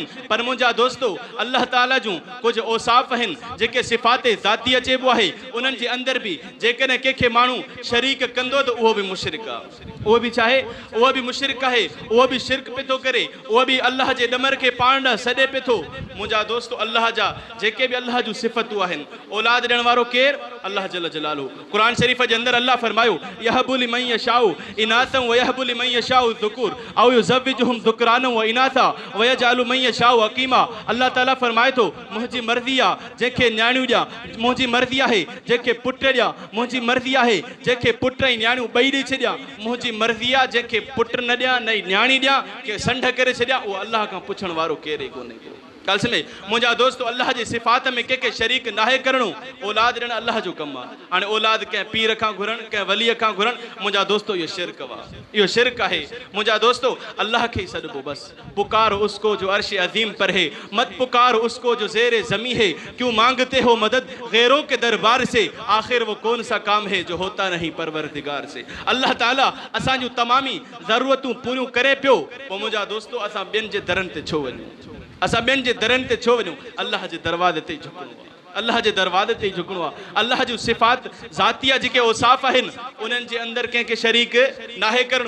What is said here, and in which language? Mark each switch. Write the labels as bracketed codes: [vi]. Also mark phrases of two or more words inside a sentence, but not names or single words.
[sd] पर मुंहिंजा दोस्तो अल्लाह ताला जूं कुझु औसाफ़ आहिनि जेके सिफ़ाते ज़ातिया चइबो आहे, उन्हनि जे अंदरि बि जेकॾहिं कंहिंखे माण्हू शरीक कंदो त उहो बि मुशरिक आहे। उहो बि छा आहे? उहो बि मुशरिक आहे। उहो बि शिरक पियो थो करे, उहो बि अल्लाह जे ॾमर खे पाण ॾांहुं सॾे पियो थो। मुंहिंजा दोस्तो अल्लाह जा जेके बि अल्लाह जूं सिफ़तूं आहिनि, औलाद ॾियण वारो केरु? [ar] الله جل جلاله. [sd] क़ुरान शरीफ़ जे अंदरि अल्लाह फरमायो, [ar] يهب لمن يشاء إناثا ويهب لمن يشاء الذكور أو يزوجهم ذكرانا وإناثا ويجعل من يشاء عقيما. [sd] अल्लाह ताला फरमाए थो, मुंहिंजी मर्ज़ी आहे जंहिंखे न्याणियूं ॾियां, मुंहिंजी मर्ज़ी आहे जंहिंखे पुट ॾियां, मुंहिंजी मर्ज़ी आहे जंहिंखे पुट ऐं न्याणियूं ॿई ॾेई छॾियां, मुंहिंजी मर्ज़ी आहे जंहिंखे पुट न ॾियां न न्याणी ॾियां, के संढ करे छॾियां, उहो अल्लाह खां पुछण वारो केरु ई कोन्हे को। ॻाल्हि सम्झे? मुंहिंजा दोस्तो अल्लाह जे सिफ़ात में कंहिंखे शरीक नाहे करिणो। औलाद ॾियणु अल्लाह जो कमु आहे। हाणे औलाद कंहिं पीर खां घुरनि, कंहिं वलीअ खां घुरनि, मुंहिंजा दोस्तो इहो शिरक आहे, इहो शिरक आहे। मुंहिंजा दोस्तो अल्लाह खे ई सॾिबो बसि। [ur] پکار اس کو جو عرش عظیم پر ہے، مت پکار اس کو جو زیر زمیں ہے، کیوں مانگتے ہو مدد غیروں کے دربار سے، آخر وہ کون سا کام ہے جو ہوتا نہیں پروردگار سے. [sd] अल्लाह ताला असां जूं तमामी ज़रूरतूं पूरियूं करे पियो, पोइ मुंहिंजा दोस्तो असां ॿियनि जे दरनि ते छो वञूं? असां ॿियनि जे दरनि ते छो वञूं? अल्लाह जे दरवाज़े ते ई झुकणो आहे, अल्लाह जे दरवाज़े ते ई झुकणो आहे। अल्लाह जूं सिफ़ात ज़ातिया जेके औसाफ़ आहिनि, उन्हनि जे अंदरि कंहिंखे शरीक नाहे करिणो।